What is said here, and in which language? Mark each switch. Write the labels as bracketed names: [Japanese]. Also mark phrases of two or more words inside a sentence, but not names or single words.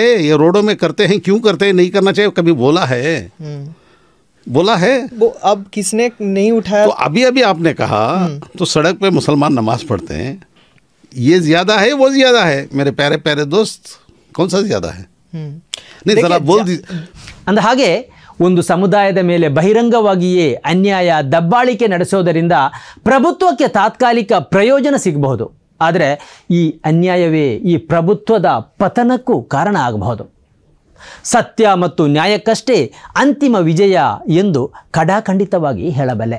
[Hindi] ये रोडों में करते हैं, क्यों करते हैं? नहीं करना चाहिए, कभी बोला है? बोला है? वो अब किसने नहीं उठाया? तो अभी आपने कहा तो सड़क पे मुसलमान नमाज पढ़ते हैं, ये ज्यादा है वो ज्यादा है? मेरे प्यारे प्यारे दोस्त, कौन सा ज्यादा है? नहीं, जरा बोल दीजिए। [Kannada] ಅಂದ ಹಾಗೆ ಒಂದು ಸಮುದಾಯದ ಮೇಲೆ ಬಹಿರಂಗವಾಗಿಯೇ ಅನ್ಯಾಯ ದಬ್ಬಾಳಿಕೆ ನಡೆಸೋದರಿಂದ ಪ್ರಭುತ್ವಕ್ಕೆ ತಾತ್ಕಾಲಿಕ ಪ್ರಯೋಜನ ಸಿಗಬಹುದು, ಆದರೆ ಈ ಅನ್ಯಾಯವೇ ಈ ಪ್ರಭುತ್ವದ ಪತನಕ್ಕೂ ಕಾರಣ ಆಗಬಹುದು. ಸತ್ಯ ಮತ್ತು ನ್ಯಾಯಕ್ಕಷ್ಟೇ ಅಂತಿಮ ವಿಜಯ ಎಂದು ಖಡಾಖಂಡಿತವಾಗಿ ಹೇಳಬಲ್ಲೆ.